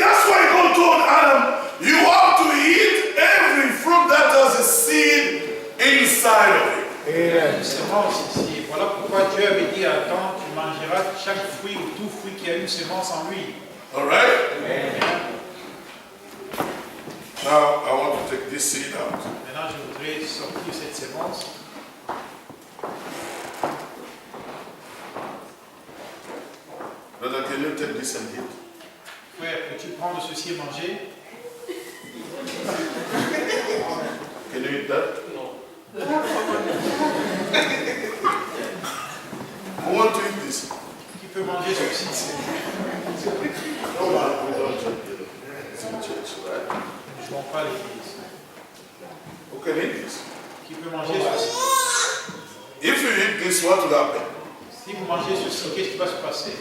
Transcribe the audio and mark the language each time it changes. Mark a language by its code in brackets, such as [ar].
[en] That's why God told Adam, you have to eat every fruit that has a seed inside of it. [fr] Il y a une sémence ici. Voilà pourquoi Dieu avait dit à Adam, tu mangeras chaque fruit ou tout fruit qui a une sémence en lui. [en] All right? Now, I want to take this seed out. [fr] Maintenant, je voudrais sortir cette sémence. [en] Brother, can you take this and eat? [fr] Frère, peux-tu prendre ceci et manger? [en] Can you eat that? Who want to eat this? [fr] Qui peut manger ceci? [en] No one. We don't eat it. It's in church, right? [fr] Nous ne jouons pas à l'église. [en] Who can eat this? [fr] Qui peut manger ceci? [en] If you eat this, what will happen? [fr] Si vous mangez ceci, qu'est-ce qui va se passer?